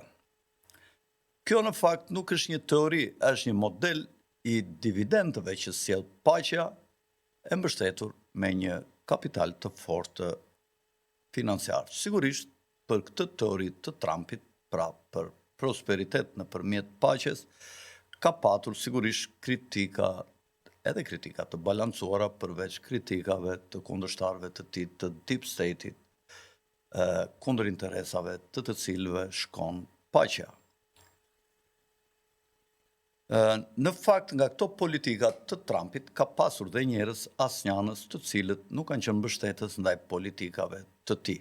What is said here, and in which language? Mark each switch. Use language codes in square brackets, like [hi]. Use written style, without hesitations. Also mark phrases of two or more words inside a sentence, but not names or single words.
[sq] Kjo në fakt nuk është një teori, është një model i dividendeve që sjell paqja, e mbështetur me një kapital të fortë financiar. Sigurisht, për këtë teori të Trumpit, pra për prosperitet nëpërmjet paqes, ka patur sigurisht kritika edhe kritika të balancuara përveç kritikave të kundërshtarëve të tij të [en] deep state-it, [sq] kundër interesave të cilëve shkon paqja. Në fakt, nga këto politikat të Trumpit ka pasur dhe njerëz asnjanës të cilët nuk kanë qenë mbështetës ndaj politikave të tij.